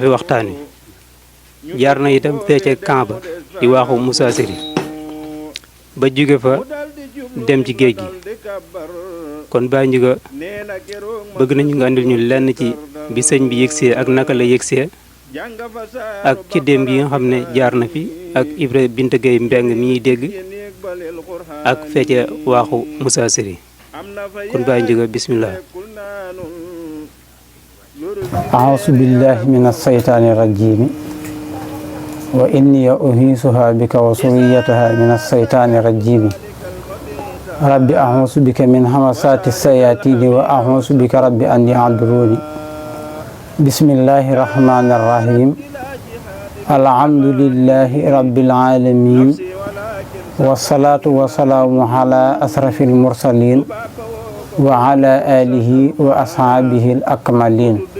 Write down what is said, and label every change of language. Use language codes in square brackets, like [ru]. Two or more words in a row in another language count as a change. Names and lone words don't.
[wo] waxtaan wi jaar na itam fee ca camp ba di waaxu Moussa Siri ba jóge fa dem ci géej gi kon Baye Ndiouga bëgg nañu nga andil ñu lenn ci bi sëñ bi yëgsee ak naka la yëgsee ak Cëddeem gi nga xam ne jaar na fi ak Ibra Binta Gueye Mbeng mi ñuy dégg ak fee ca waaxu Moussa Siri kon Baye Ndiouga bismillah. [ar] أعوذ بالله من الشيطان الرجيم وإني أعيذها بك وذريتها من الشيطان الرجيم رب أعوذ بك من همزات الشياطين وأعوذ بك رب أن يحضرون بسم الله الرحمن الرحيم الحمد لله رب العالمين والصلاة والسلام على أشرف المرسلين وعلى آله وأصحابه الأكملين